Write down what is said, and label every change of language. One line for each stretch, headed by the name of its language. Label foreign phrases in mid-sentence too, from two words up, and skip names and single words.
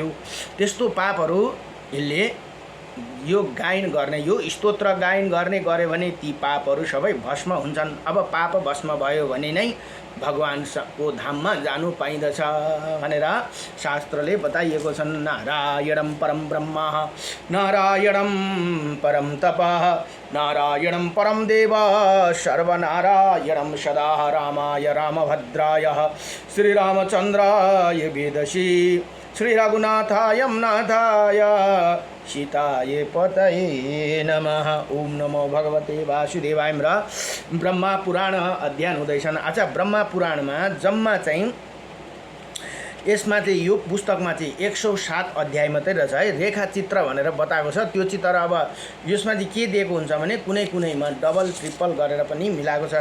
Nepali: त्यस्तो पापहरू यसले यो गायन गर्ने, यो स्तोत्र गायन गर्ने गर्यो भने ती पापहरू सबै भस्म हुन्छन्। अब पाप भस्म भयो भने नै भगवानको धाममा जानु पाइँदछ भनेर शास्त्रले बताइएको छन्।
Sanskrit: नारायणं परम ब्रह्म नारायणं परम तप नारायणं परम देव सर्वनारायणं सदा रामाय रामभद्राय श्रीरामचन्द्राय वेदसी श्रीरघुनाथाय नाथाय सीताय पतये नमः। ओम नमो भगवते वासुदेवाय।
Nepali: र ब्रह्मा पुराण अध्ययन हुँदैछन्। अच्छा, ब्रह्मा पुराणमा जम्मा चाहिँ यसमा चाहिँ यो पुस्तकमा चाहिँ 107 अध्याय मात्रै रहेछ है। रेखा चित्र भनेर बताएको छ। त्यो चित्र अब यसमा चाहिँ के दिएको हुन्छ भने कुनै कुनैमा
English: double triple
Nepali: गरेर पनि मिलाएको छ।